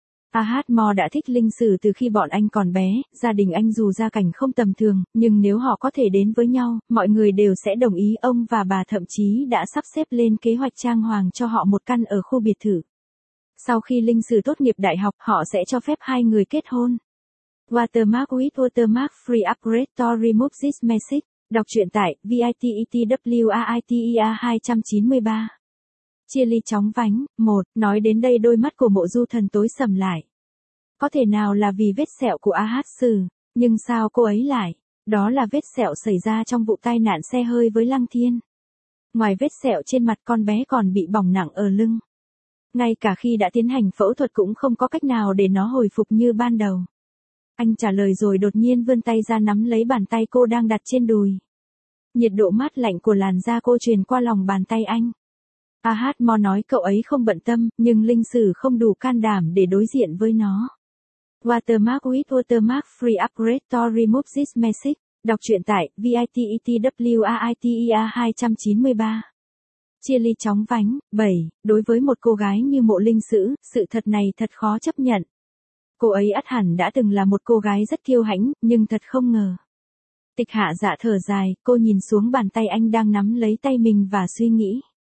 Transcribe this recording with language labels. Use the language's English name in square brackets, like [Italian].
[Vietnamese] Ahatmo đã thích linh sử từ khi bọn anh còn bé, gia đình anh dù gia cảnh không tầm thường, nhưng nếu họ có thể đến với nhau, mọi người đều sẽ đồng ý. Ông và bà thậm chí đã sắp xếp lên kế hoạch trang hoàng cho họ một căn ở khu biệt thự. Sau khi linh sử tốt nghiệp đại học, họ sẽ cho phép hai người kết hôn. [English] Watermark with Watermark Free Upgrade to Remove This Message. [Vietnamese] Đọc truyện tại VITETWAITEA 293. Chia ly chóng vánh, 1, nói đến đây đôi mắt của Mộ Du Thần tối sầm lại. Có thể nào là vì vết sẹo của Ahat Sư, nhưng sao cô ấy lại? Đó là vết sẹo xảy ra trong vụ tai nạn xe hơi với Lăng Thiên. Ngoài vết sẹo trên mặt con bé còn bị bỏng nặng ở lưng. Ngay cả khi đã tiến hành phẫu thuật cũng không có cách nào để nó hồi phục như ban đầu. Anh trả lời rồi đột nhiên vươn tay ra nắm lấy bàn tay cô đang đặt trên đùi. Nhiệt độ mát lạnh của làn da cô truyền qua lòng bàn tay anh. Ahatmo nói cậu ấy không bận tâm, nhưng linh sử không đủ can đảm để đối diện với nó. [English] Watermark with Watermark Free Upgrade to Remove This Message. [Vietnamese] Đọc truyện tại VITETWAITEA 293. Chia ly chóng vánh, 7, đối với một cô gái như Mộ Linh Sử, sự thật này thật khó chấp nhận. Cô ấy ắt hẳn đã từng là một cô gái rất kiêu hãnh, nhưng thật không ngờ. Tịch Hạ Dạ thở dài, cô nhìn xuống bàn tay anh đang nắm lấy tay mình và suy nghĩ.